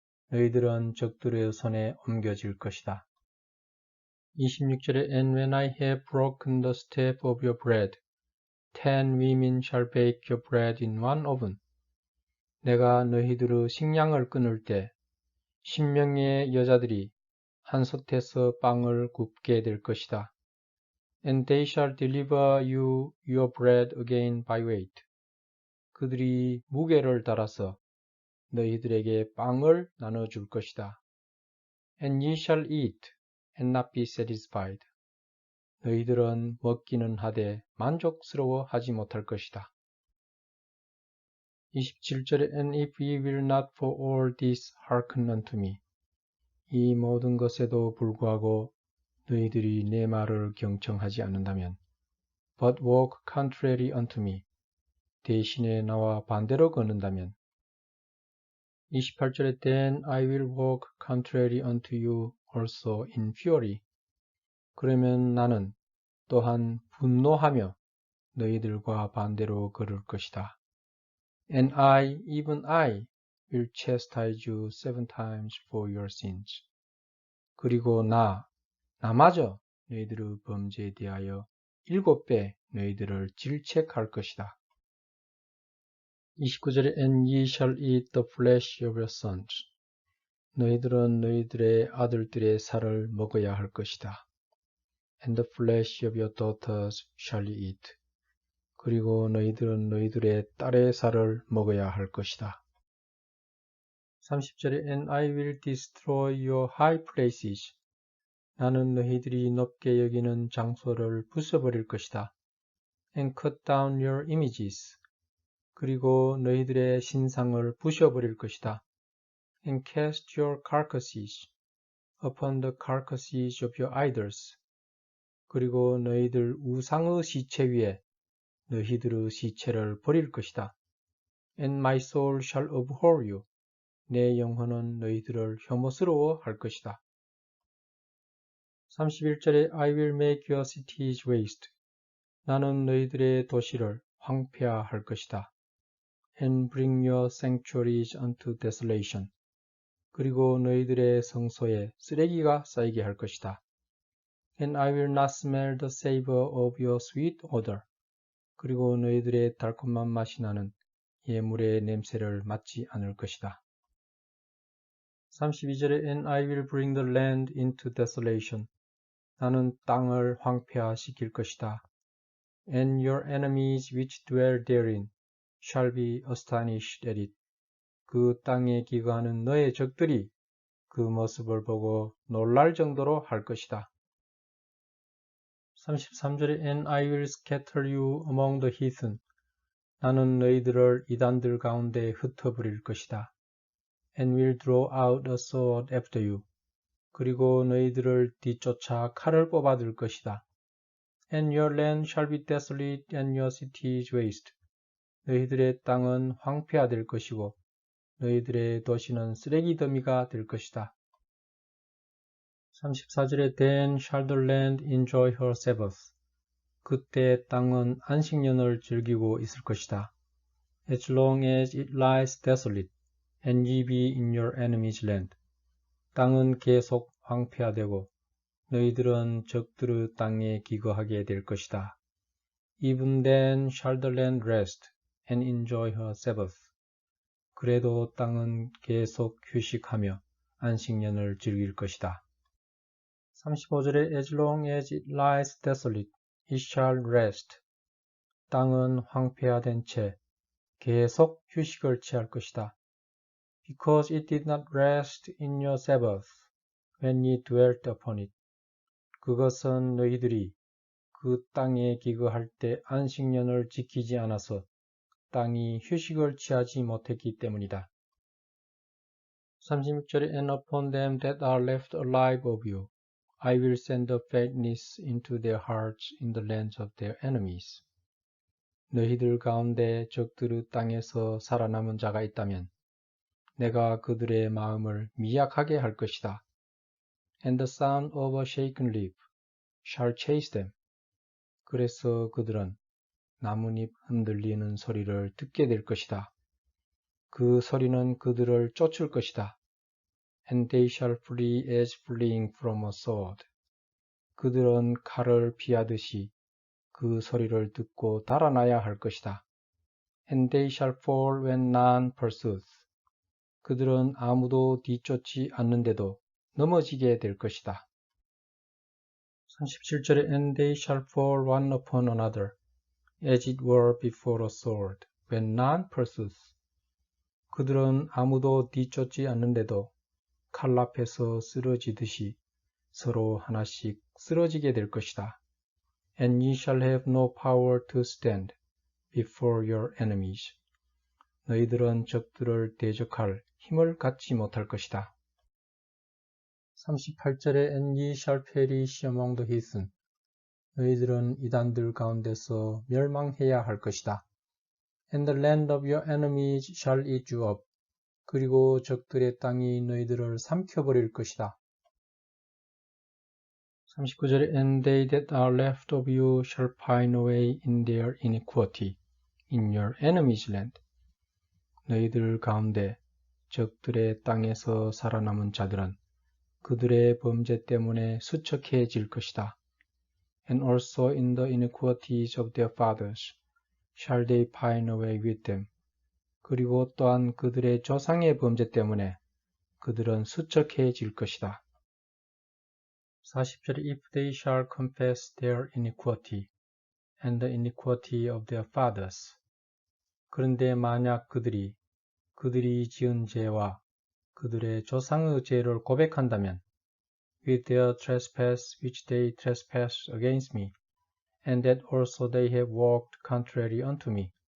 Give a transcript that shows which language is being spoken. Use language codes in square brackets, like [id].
[ko] 너희들은 적들의 손에 옮겨질 것이다. [en] 26절에 And when I have broken the staff of your bread, 10 women shall bake your bread in one oven. [ko] 내가 너희들의 식량을 끊을 때 10명의 여자들이 한 솥에서 빵을 굽게 될 것이다. [en] And they shall deliver you your bread again by weight. [ko] 그들이 무게를 달아서 너희들에게 빵을 나눠줄 것이다. [en] And ye shall eat and not be satisfied. [ko] 너희들은 먹기는 하되 만족스러워 하지 못할 것이다. [en] 27절에 And if ye will not for all this hearken unto me. [ko] 이 모든 것에도 불구하고 너희들이 내 말을 경청하지 않는다면 [en] but walk contrary unto me. [ko] 대신에 나와 반대로 걷는다면 28절에 [en] Then I will walk contrary unto you also in fury. [ko] 그러면 나는 또한 분노하며 너희들과 반대로 걸을 것이다. [en] And I, even I, will chastise you 7 times for your sins. [ko] 그리고 나마저 너희들의 범죄에 대하여 7배 너희들을 질책할 것이다. [en] 29절에 And ye shall eat the flesh of your sons. [ko] 너희들은 너희들의 아들들의 살을 먹어야 할 것이다. [en] And the flesh of your daughters shall ye eat. [ko] 그리고 너희들은 너희들의 딸의 살을 먹어야 할 것이다. [en] 30절에 And I will destroy your high places. [ko] 나는 너희들이 높게 여기는 장소를 부숴버릴 것이다. [en] And cut down your images. [ko] 그리고 너희들의 신상을 부셔버릴 것이다. [en] And cast your carcasses upon the carcasses of your idols. [ko] 그리고 너희들 우상의 시체 위에 너희들의 시체를 버릴 것이다. [en] And my soul shall abhor you. [ko] 내 영혼은 너희들을 혐오스러워 할 것이다. [en] 31절에 I will make your cities waste. [ko] 나는 너희들의 도시를 황폐화할 것이다. [en] And bring your sanctuaries unto desolation. [ko] 그리고 너희들의 성소에 쓰레기가 쌓이게 할 것이다. [en] And I will not smell the savor of your sweet odor. [ko] 그리고 너희들의 달콤한 맛이 나는 예물의 냄새를 맡지 않을 것이다. [en] 32절에 And I will bring the land into desolation. [ko] 나는 땅을 황폐화시킬 것이다. [en] And your enemies which dwell therein shall be astonished at it. [ko] 그 땅에 기거하는 너의 적들이 그 모습을 보고 놀랄 정도로 할 것이다. [en] 33절에 And I will scatter you among the heathen. [ko] 나는 너희들을 이단들 가운데 흩어버릴 것이다. [en] And will draw out a sword after you. [ko] 그리고 너희들을 뒤쫓아 칼을 뽑아들 것이다. [en] And your land shall be desolate and your cities waste. [ko] 너희들의 땅은 황폐화될 것이고 너희들의 도시는 쓰레기 더미가 될 것이다. [en] 34절에 Then shall the land enjoy her Sabbath. [ko] 그때 땅은 안식년을 즐기고 있을 것이다. [en] As long as it lies desolate, and ye be in your enemy's land. [ko] 땅은 계속 황폐화되고 너희들은 적들의 땅에 기거하게 될 것이다. [en] Even then shall the land rest and enjoy her Sabbath. [ko] 그래도 땅은 계속 휴식하며 안식년을 즐길 것이다. [en] 35절에 As long as it lies desolate, it shall rest. [ko] 땅은 황폐화된 채 계속 휴식을 취할 것이다. [en] Because it did not rest in your Sabbath when ye dwelt upon it. [ko] 그것은 너희들이 그 땅에 기거할 때 안식년을 지키지 않아서 땅이 휴식을 취하지 못했기 때문이다. [en] 36절에 And upon them that are left alive of you, I will send the fatness into their hearts in the lands of their enemies. [ko] 너희들 가운데 적들의 땅에서 살아남은 자가 있다면 내가 그들의 마음을 미약하게 할 것이다. [en] And the sound of a shaken lip shall chase them. [ko] 그래서 그들은 나뭇잎 흔들리는 소리를 듣게 될 것이다. 그 소리는 그들을 쫓을 것이다. [en] And they shall flee as fleeing from a sword. [ko] 그들은 칼을 피하듯이 그 소리를 듣고 달아나야 할 것이다. [en] And they shall fall when none pursueth. [ko] 그들은 아무도 뒤쫓지 않는데도 넘어지게 될 것이다. [en] 37절에 And they shall fall one upon another, as it were before a sword, when none pursueth. [ko] 그들은 아무도 뒤쫓지 않는데도 칼 앞에서 쓰러지듯이 서로 하나씩 쓰러지게 될 것이다. [en] And ye shall have no power to stand before your enemies. [ko] 너희들은 적들을 대적할 힘을 갖지 못할 것이다. [en] 38절에 And ye shall perish among the heathen. [ko] 너희들은 이단들 가운데서 멸망해야 할 것이다. [en] And the land of your enemies shall eat you up. [ko] 그리고 적들의 땅이 너희들을 삼켜버릴 것이다. [en] 39절에 And they that are left of you shall pine away in their iniquity in your enemy's land. [ko] 너희들 가운데 적들의 땅에서 살아남은 자들은 그들의 범죄 때문에 수척해질 것이다. [en] And also in the iniquities of their fathers shall they pine away with them. [ko] 그리고 또한 그들의 조상의 범죄 때문에 그들은 수척해질 것이다. [en] 40절에 If they shall confess their iniquity and the iniquity of their fathers. [ko] 그런데 만약 그들이 지은 죄와 그들의 조상의 죄를 고백한다면 [en] with their trespass which they trespass against me, and that also they have walked contrary unto me.